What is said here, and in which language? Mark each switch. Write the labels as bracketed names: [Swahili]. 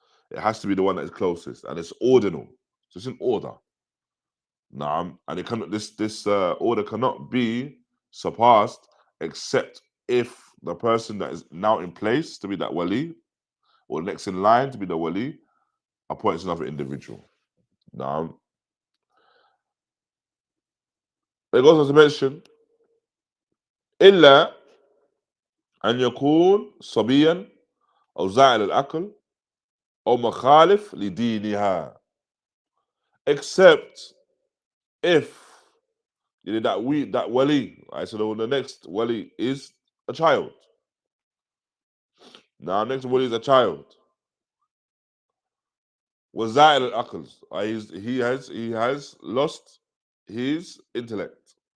[English] It has to be the one that is closest, and it's ordinal. So it's in order. And it cannot. This order cannot be surpassed except if the person that is now in place to be that wali, or next in line to be the wali, appoints another individual. It goes on to mention, [Arabic] إلا أن يكون صبيا أو زائل العقل أو مخالف لدينها. [English] Except if that wali, so the next wali is a child. Now, next wali is a child. [Arabic] وزائل العقل, [English] he has lost his intellect.